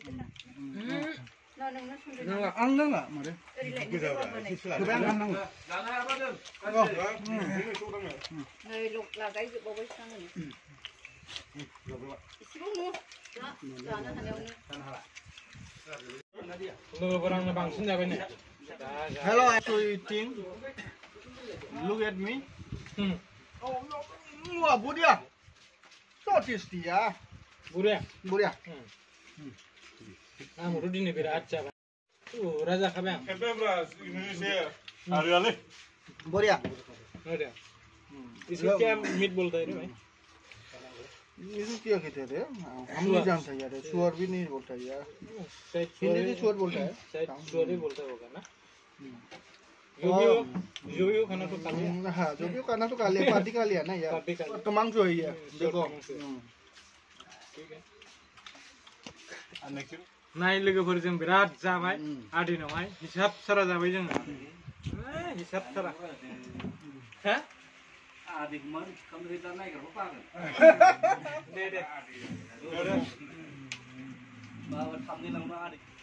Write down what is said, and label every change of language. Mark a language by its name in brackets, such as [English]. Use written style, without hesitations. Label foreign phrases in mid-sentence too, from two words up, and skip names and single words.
[Bodo] आं नाङा मारे गोबां आं नाङा लोगोफोर आंनो बांसिन जाबाय नै [English] Hello, I'm eating. Look at me. Wah, budia. So tasty ya. Budia. [Bodo] आंबोथ' दिनै बिराद जाबाय उरा जाखाबाय आं Budia. [Hindi] इसको क्या मीट बोलता है रे भाई इसको क्या कहते हैं रे हम नहीं जानते यार सुअर भी नहीं बोलता यार हिंदी में सुअर बोलता है शायद सुअर ही बोलता होगा ना जो भी खाना तो खा लिया हाँ जो भी खाना तो खा लिया पार्टी खा लिया ना यार तो मांस हुई है देखो ठीक है [Bodo] नाय लोगोफोरजों बिराद जाबाय आदिनावहाय हिसाब सारा जाबाय जोङो हिसाब सारा हा आदिखौ मा खालामनो दा नायग्राबो पागोन दे माबा थाबनै लांबा आदि